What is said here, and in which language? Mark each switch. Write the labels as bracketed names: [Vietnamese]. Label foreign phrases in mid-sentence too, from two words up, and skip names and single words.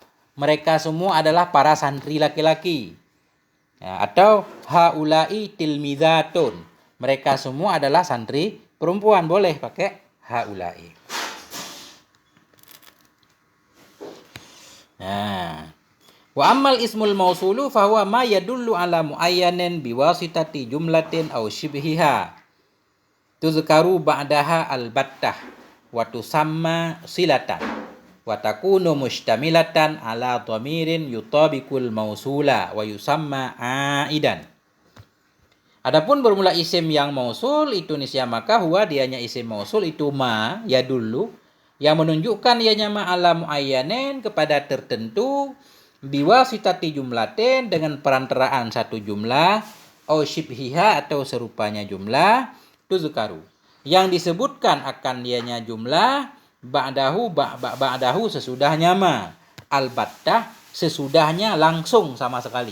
[Indonesian] Mereka semua adalah para santri laki-laki. Ya, atau [Arabic] هؤلاء تلميذة. [Indonesian] Mereka semua adalah santri perempuan, boleh pakai haula'i. Nah, [Arabic] وأما الاسم الموصول فهو ما يدل على معين بواسطة جملة أو شبهها تذكر بعدها البتة وتسمى صلة وتكون مشتملة على ضمير يطابق الموصول ويسمى عائدا. [Indonesian] Adapun bermula isim yang mausul itu nisya maka huwa dianya isim mausul itu [Arabic] ما يدل [Indonesian] yang menunjukkan ianya [Arabic] ما على معين [Indonesian] kepada tertentu [Arabic] بواسطة جملة [Indonesian] dengan perantaraan satu jumlah [Arabic] أو شبهها [Indonesian] atau serupanya jumlah tuzkaru yang disebutkan akan dianya jumlah ba'dahu sesudahnya [Arabic] ما البتة [Indonesian] sesudahnya langsung sama sekali.